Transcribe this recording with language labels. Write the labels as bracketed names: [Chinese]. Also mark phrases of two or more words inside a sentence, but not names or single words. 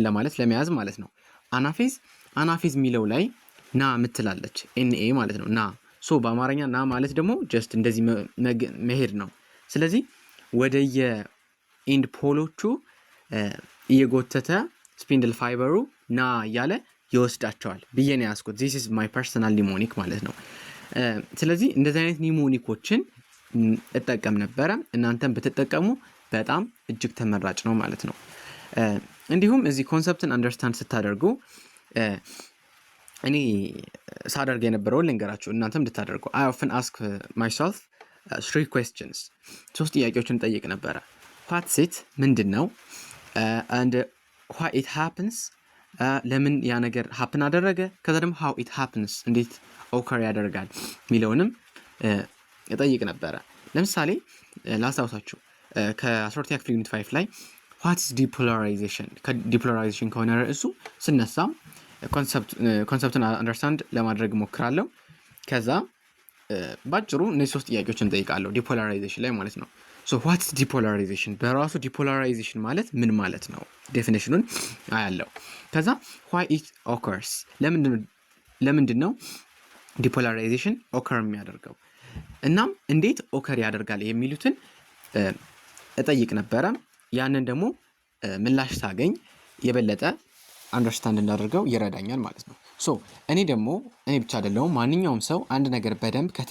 [Amharic] ለማለት ለመያዝ ማለት ነው። አናፌዝ የሚለው ላይ ና ምትላለች ኤንኤ ማለት ነው። ና ሶ በአማርኛ ና ማለት ደግሞ ጀስት እንደዚህ መሄድ ነው። ስለዚህ ወደየ [English] end poles [Amharic] እየጎተተ [English] spindle fiber [Amharic] ና እያለ ይወስዳቸዋል ብዬ ነው ያስኩት። [English] this is my personal [Amharic] ኒሞኒክ ማለት ነው። ስለዚህ እንደዚህ አይነት ኒሞኒኮችን እጠቀም ነበረ። እናንተም ብትጠቀሙ በጣም እጅግ ተመራጭ ነው ማለት ነው። እንዲሁም እዚህ [English] concept understand [Amharic] ስታደርጉ እኔ ሳደርግ የነበረውን ልንገራችሁ እናንተም እንድታደርጉ። [English] I often ask myself 3 questions [Amharic] 3 ጥያቄዎችን ጠይቅ ነበረ። [English] what's it [Amharic] ምንድን ነው? [English] and why it happens [Amharic] ለምን ያ ነገር [English] happen አደረገ? [Amharic] ከዛ ደግሞ [English] how it happens [Amharic] እንዴት occur ያደርጋል ሚለውንም እጠይቅ ነበረ። ለምሳሌ ላስታውሳችሁ ከ12ኛ ክፍል ዩኒት 5 ላይ [English] what is depolarization [Amharic] ከዲፖላራይዜሽን ከሆነ ርዕሱ ስነሳ [English] concept understand [Amharic] ለማድረግ ሞክራለሁ። ከዛ ባጭሩ እነዚህ 3 ጥያቄዎችን ጠይቃለሁ ዲፖላራይዜሽን ላይ ማለት ነው። [English] so what is depolarization [Amharic] በራሱ ዲፖላራይዜሽን ማለት ምን ማለት ነው? ዴፊኒሽኑን አያለው። ከዛ [English] why it occurs [Amharic] ለምንድን ነው ዲፖላራይዜሽን ኦከር የሚያደርገው? እናም እንዴት ኦከር ያደርጋል የሚሉትን እጠይቅ ነበረ። ያንን ደግሞ ምላሽ ሳገኝ የበለጠ አንደርስታንድ እንዳደርገው ይረዳኛል ማለት ነው። ሶ እኔ ብቻ አይደለሁም፣ ማንኛውም ሰው አንድ ነገር በደንብ